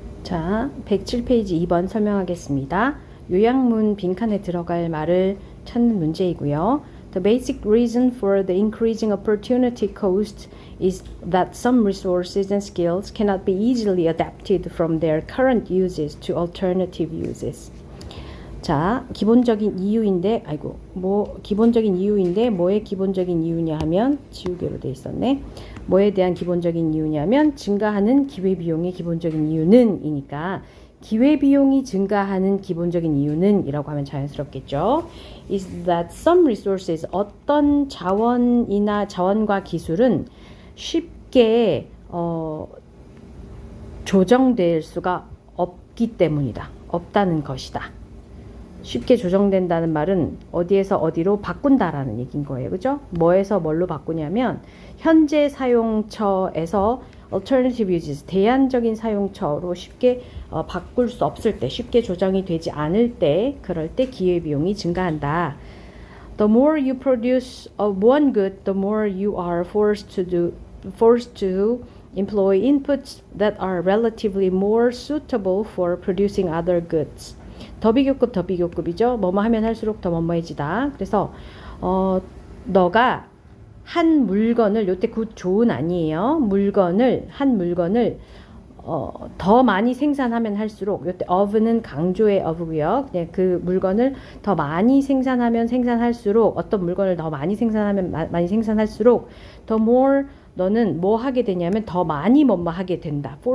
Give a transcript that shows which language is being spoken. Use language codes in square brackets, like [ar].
[ko] 자, 107페이지 2번 설명하겠습니다. 요약문 빈칸에 들어갈 말을 찾는 문제이고요. [en] The basic reason for the increasing opportunity cost is that some resources and skills cannot be easily adapted from their current uses to alternative uses. [ko] 자, 기본적인 이유인데, 기본적인 이유인데, 뭐의 기본적인 이유냐 하면, 지우개로 돼 있었네. 뭐에 대한 기본적인 이유냐면, 증가하는 기회비용의 기본적인 이유는, 이니까, 기회비용이 증가하는 기본적인 이유는, 이라고 하면 자연스럽겠죠. [en] is that some resources, [ko] 어떤 자원이나 자원과 기술은 쉽게, 조정될 수가 없기 때문이다. 없다는 것이다. 쉽게 조정된다는 말은 어디에서 어디로 바꾼다라는 얘기인 거예요. 그죠? 뭐에서 뭘로 바꾸냐면 현재 사용처에서 [en] alternative uses, [ko] 대안적인 사용처로 쉽게 바꿀 수 없을 때, 쉽게 조정이 되지 않을 때, 그럴 때 기회비용이 증가한다. [en] The more you produce of one good, the more you are forced to employ inputs that are relatively more suitable for producing other goods. [ko] 더 비교급이죠. 뭐뭐 하면 할수록 더 뭐뭐해지다. 그래서 너가 한 물건을, 요때 굿 좋은 아니에요. 한 물건을 더 많이 생산하면 할수록, 요때 of는 강조의 of고요. 그냥 그 물건을 더 많이 생산할수록, 어떤 물건을 더 많이 많이 생산할수록 [en] the more [ko] 너는 뭐 하게 되냐면 더 많이 뭐뭐 하게 된다.